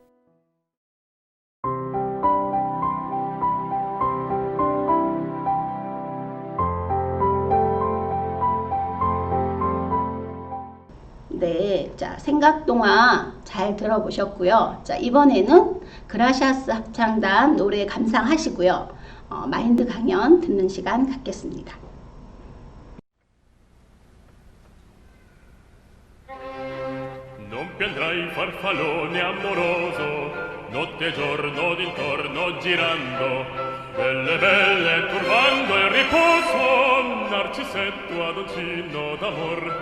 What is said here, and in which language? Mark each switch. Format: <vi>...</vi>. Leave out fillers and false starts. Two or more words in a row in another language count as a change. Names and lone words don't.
<ko>네, 자, 생각동화 잘 들어보셨고요. 자, 이번에는 그라시아스 합창단 노래 감상하시고요. 마인드 강연 듣는 시간 갖겠습니다.</ko> <it>Non più andrai farfallone amoroso, notte e giorno d'intorno girando, belle belle turbando il riposo, narcisetto adoncino d'amor.</it>